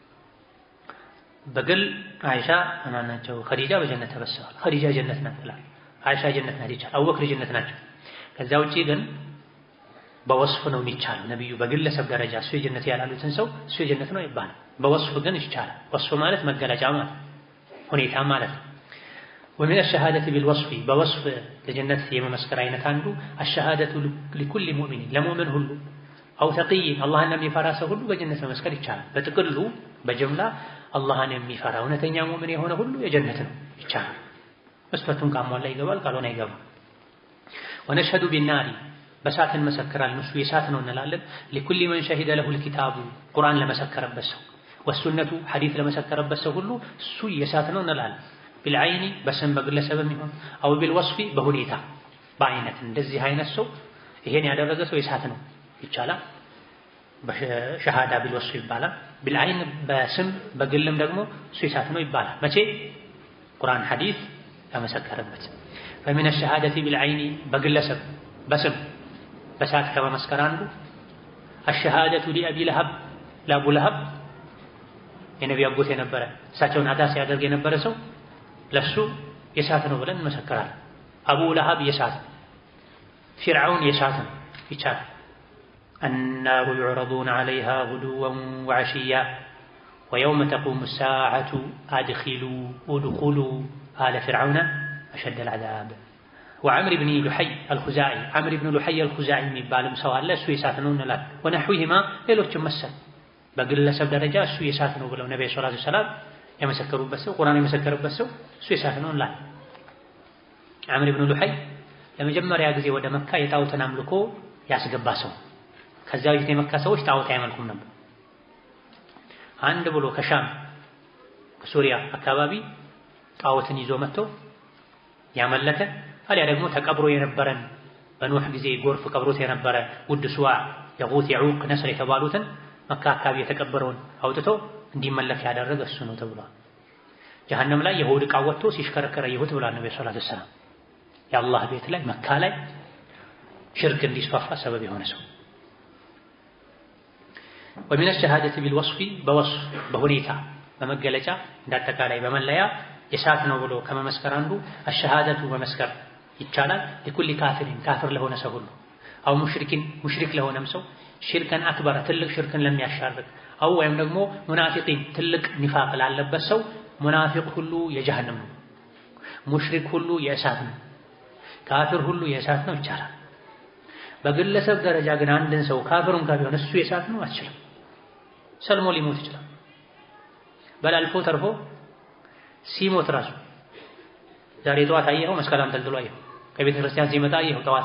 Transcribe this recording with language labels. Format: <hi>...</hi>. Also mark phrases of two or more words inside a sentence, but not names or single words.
<am>በግል አይሻ ማናቸው ኸዲጃ በጀነት ተበስረዋል። ኸዲጃ ጀነት ናት ብላ አይሻ ጀነት ናት ይቻላል። አቡበክር ጀነት ናቸው። ከዛ ውጪ ግን በወስፍ ነው የሚቻለው። ነብዩ በግለሰብ ደረጃ እሱ የጀነት ያላሉትን ሰው እሱ የጀነት ነው ይባላል። በወስፍ ግን ይቻላል። ወስፍ ማለት መገለጫ ማለት ሁኔታ ማለት ነው።</am> <ar>ومن الشهادة بالوصف بوصف لجنة</ar> <am>የመመስከር አይነት አንዱ</am> <ar>الشهادة لكل مؤمن</ar> <am>ለሙእሚን ሁሉ</am> <ar>أو تقي</ar> <am>አላህን የሚፈራ ሰው ሁሉ በጀነት መመስከር ይቻላል። በጥቅሉ በጅምላ አላህን የሚፈራ እውነተኛ ሙእሚን የሆነ ሁሉ የጀነት ነው ይቻላል። መስፈቱን ካሟላ ይገባል፣ ካልሆነ አይገባም።</am> <ar>ونشهد بالنار</ar> <am>በእሳት እንመሰክራለን፣ እሱ የእሳት ነው እንላለን።</am> <ar>لكل من شهد له الكتاب</ar> <am>ቁርአን ለመሰከረበት ሰው ወሱነቱ ሐዲስ ለመሰከረበት ሰው ሁሉ እሱ የእሳት ነው እንላለን። بالعين በስም በግለሰብም ይሁን</am> <ar>أو بالوصف</ar> <am>በሁኔታ በአይነት እንደዚህ አይነት ሰው ይሄን ያደረገ ሰው የእሳት ነው ይቻላል። በሸሃዳ بالوصف ይባላል። بالعين በስም በግልም ደግሞ እሱ የእሳት ነው ይባላል። መቼ? ቁርአን ሐዲስ ለመሰከረበት።</am> <ar>فمن الشهادة بالعين</ar> <am>በግለሰብ በስም በእሳት ከመመስከር አንዱ</am> <ar>الشهادة لأبي لهب</ar> <am>ለአቡ ለሀብ የነቢዩ አጎት የነበረ እሳቸውን አዳ ሲያደርግ የነበረ ሰው ለሱ የእሳት ነው ብለን እንመሰክራለን። አቡ ለሀብ የእሳት፣ ፊርዓውን የእሳት ነው ይቻላል።</am> <ar>النار يعرضون عليها غدوا وعشيا ويوم تقوم الساعة ادخلوا آل فرعون أشد العذاب وعمر بن لحي الخزاعي عمر بن لحي الخزاعي</ar> <am>የሚባልም ሰው አለ፣ እሱ የእሳት ነው እንላለን። ወነህዊሂማ ሌሎችም መሰል በግለሰብ ደረጃ እሱ የእሳት ነው ብለው ነብዩ</am> <ar>صلى الله عليه وسلم</ar> <am>የመሰከሩበት ሰው ቁርአን የመሰከረበት ሰው እሱ የእሳት ነው እንላለን። عمر بن لحي ለመጀመሪያ ጊዜ ወደ መካ የጣዖትን አምልኮ ያስገባ ሰው። ከዛ በፊት የመካ ሰዎች ጣዖት አይመልኩም ነበር። አንድ ብሎ ከሻም ከሱሪያ አካባቢ ጣዖትን ይዞ መጥቶ ያመለከ አሊያ ደግሞ ተቀብሮ የነበረን በኖህ ጊዜ ጎርፍ ቀብሮት የነበረ ውድ ሱዋ የጉት የዑቅ ነስር የተባሉትን መካ አካባቢ የተቀበረውን አውጥቶ እንዲመለክ ያደረገ እሱ ነው ተብሏል። ጀሃነም ላይ የሆድ ዕቃ ወጥቶ ሲሽከረከረ ይሁት ብሏል ነብዩ</am> <ar>صلى الله عليه وسلم።</ar> <am>የአላህ ቤት ላይ መካ ላይ ሽርክ እንዲስፋፋ ሰበብ የሆነ ሰው።</am> <ar>ومن الشهادة بالوصف بوصف</ar> <am>በሁኔታ በመገለጫ እንዳጠቃላይ በመለያ የእሳት ነው ብሎ ከመመስከር አንዱ الشهادة በመስከር ይቻላል።</am> <ar>لكل كافر</ar> <am>ካፍር ለሆነ ሰው ሁሉ አው ሙሽሪክ ለሆነም ሰው</am> <ar>شركا أكبر</ar> <am>ትልቅ ሽርክን ለሚያሻርክ አው ወይም ደግሞ ሙናፊቂን ትልቅ ኒፋቅ ላለበት ሰው ሙናፊቅ ሁሉ የጀሃነም ነው፣ ሙሽሪክ ሁሉ የእሳት ነው፣ ካፍር ሁሉ የእሳት ነው ይቻላል። በግለሰብ ደረጃ ግን አንድን ሰው ካፍሩን ካቢሆን እሱ የእሳት ነው አትችልም። ሰልሞ ሊሞት ይችላል። በላልፎ ተርፎ ሲሞት ራሱ ዛሬ ጠዋት አየኸው መስከረም ተልጥሎ አየኸው፣ ከቤተ ክርስቲያን ሲመጣ አየኸው ጠዋት</am>